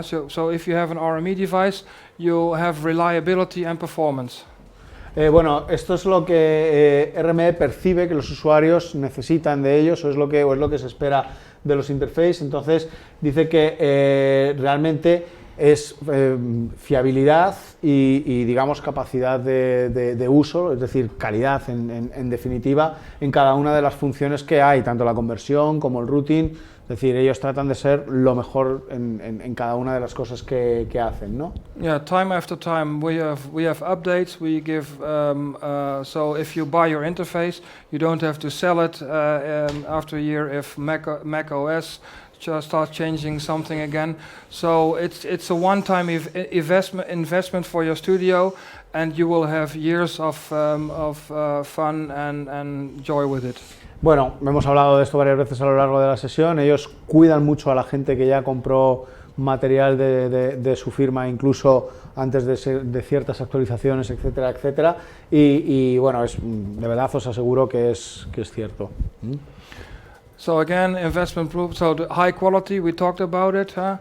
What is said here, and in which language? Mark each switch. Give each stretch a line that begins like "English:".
English: So if you have an RME device, you have reliability and performance.
Spanish: Bueno, esto es lo que RME percibe que los usuarios necesitan de ellos, o es lo que se espera de los interfaces. Entonces dice que realmente es fiabilidad y digamos capacidad de uso, es decir, calidad en definitiva en cada una de las funciones que hay, tanto la conversión como el routing. Es decir, ellos tratan de ser lo mejor en cada una de las cosas que hacen, ¿no?
English: Yeah, time after time we have updates. We give so if you buy your interface, you don't have to sell it after a year if Mac OS just starts changing something again. So it's a one-time investment for your studio, and you will have years of fun and joy with it.
Spanish: Bueno, hemos hablado de esto varias veces a lo largo de la sesión. Ellos cuidan mucho a la gente que ya compró material de su firma, incluso antes de ciertas actualizaciones, etcétera, etcétera. Y bueno, de verdad os aseguro que es cierto.
English: So again, investment proof. So the high quality, we talked about it.